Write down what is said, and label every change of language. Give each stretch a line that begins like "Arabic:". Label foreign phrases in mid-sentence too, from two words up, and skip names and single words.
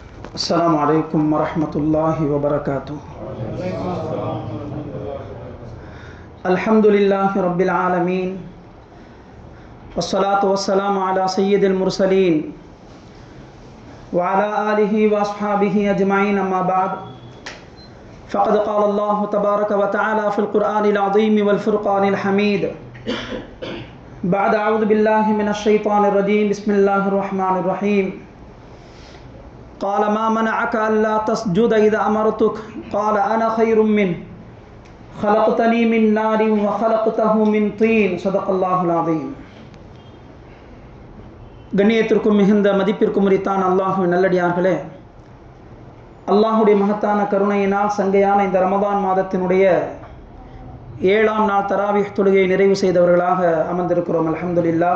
Arabic: السلام عليكم ورحمة الله وبركاته. الحمد لله رب العالمين والصلاة والسلام على سيد المرسلين وعلى آله وأصحابه أجمعين، أما بعد، فقد قال الله تبارك وتعالى في القرآن العظيم والفرقان الحميد بعد أعوذ بالله من الشيطان الرجيم. بسم الله الرحمن الرحيم. قال ما منعك ألا تسجد إذا أمرتك قال أنا خير منه خلقتني من نار وخلقته من طين. صدق الله العظيم.
Tamil: கண்ணியத்திற்கும் மிகுந்த மதிப்பிற்கும் உரித்தான அல்லாஹ்வின் நல்லடியார்களே, அல்லாஹுடைய மகத்தான கருணையினால் சங்கையான இந்த ரமதான் மாதத்தினுடைய 7ஆம் நாள் தராவீஹ் தொழுகையை நிறைவு செய்தவர்களாக அமர்ந்திருக்கிறோம்.
Arabic: الحمد لله.